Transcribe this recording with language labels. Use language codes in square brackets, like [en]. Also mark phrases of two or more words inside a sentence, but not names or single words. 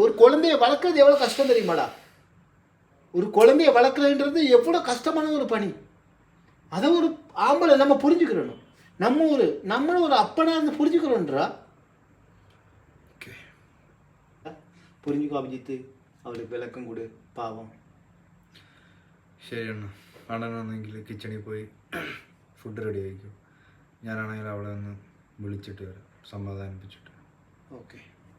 [ta] ஒரு குழந்தைய வளர்க்குறது எவ்வளோ கஷ்டம் தெரியுமாடா? ஒரு குழந்தைய வளர்க்குறதுன்றது எவ்வளோ கஷ்டமான ஒரு பணி. அதை ஒரு ஆம்பளை நம்ம புரிஞ்சுக்கிறணும். நம்மளும் ஒரு அப்பனா இருந்து புரிஞ்சுக்கிறோன்றா. புரிஞ்சுக்கோ அபிஜித்து, அவளுக்கு விளக்கம் கொடு. [ml] പാവം. ശരി അണ്ണ, അണ്ണനാണെങ്കിൽ കിച്ചണിൽ പോയി [en] food ready [ml] ആയിരിക്കും. ഞാനാണെങ്കിൽ അവളെ ഒന്ന് വിളിച്ചിട്ട് വരാം, സമാധാനിപ്പിച്ചിട്ട്. ഓക്കെ.